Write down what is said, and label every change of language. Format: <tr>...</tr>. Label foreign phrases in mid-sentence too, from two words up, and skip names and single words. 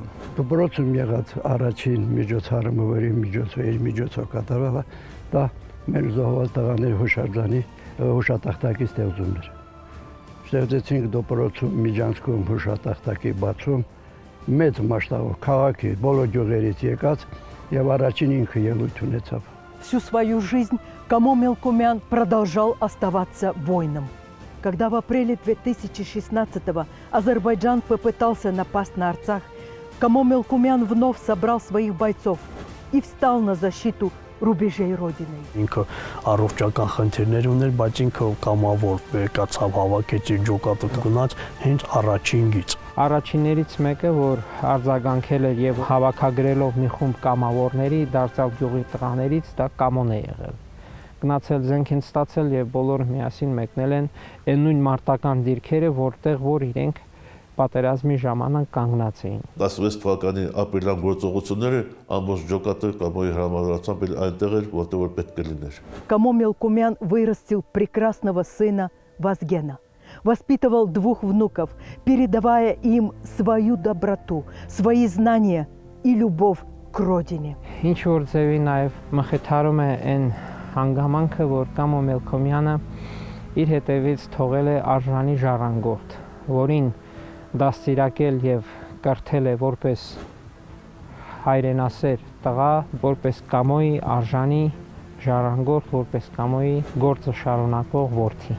<hy>Դպրոցում եղած առաջին միջոցառումը, որի միջոցով կատարվել է, դա մեր զոհված տղաների հուշարձանի հուշատախտակի ստեղծումն էր։ Ստեղծեցինք դպրոցում միջանցքում հուշատախտակի բացում մեծ մասշտաբով քաղաքի բոլոր գյուղերից եկած եւ առաջին ինքը ելույթ ունեցավ։</hy> <ru>Всю свою жизнь Камо Мелкумян продолжал оставаться воином. Когда в апреле 2016-го Азербайджан попытался напасть на Арцах, Камо Мелкумян вновь собрал своих бойцов и встал на защиту рубеже Родины։</ru> <hy>Ինքը առողջական խնդիրներ ուներ, բայց ինքը կամավոր եկացավ հավաքեց իր ջոկատը գնաց հենց առաջինից։ Առաջիններից մեկը, որ արձագանքել էր եւ հավաքագրելով մի խումբ կամավորների դարձավ գյուղի տղաներից, դա Կամոն է եղել։ Գնացել զենք են ստացել եւ բոլորը միասին մեկնել են այն նույն մարտական դիրքերը, որտեղ որ իրենք պատերազմի ժամանակ կանգնած էին։ 16 թվականի ապրիլյան գործողությունները ամբողջ ջոկատը Կամոյի հրամանատարությամբ այնտեղ էր, որտեղ որ պետք է լիներ։</hy> <ru>Камо Мелкумян вырастил прекрасного сына Вазгена, воспитывал 2 внуков, передавая им свою доброту, свои знания и любовь к родине.</ru> <hy>Ինչ որ ձևի նաեւ մխիթարում է այն հանգամանքը, որ Կամո Մելքոմյանը իր հետևից թողել է արժանի ժառանգորդ, որին դաստիարակել եւ կրթել է որպես հայրենասեր տղա, որպես Կամոյի արժանի ժառանգորդ, որպես Կամոյի գործը շարունակող որդի։</hy>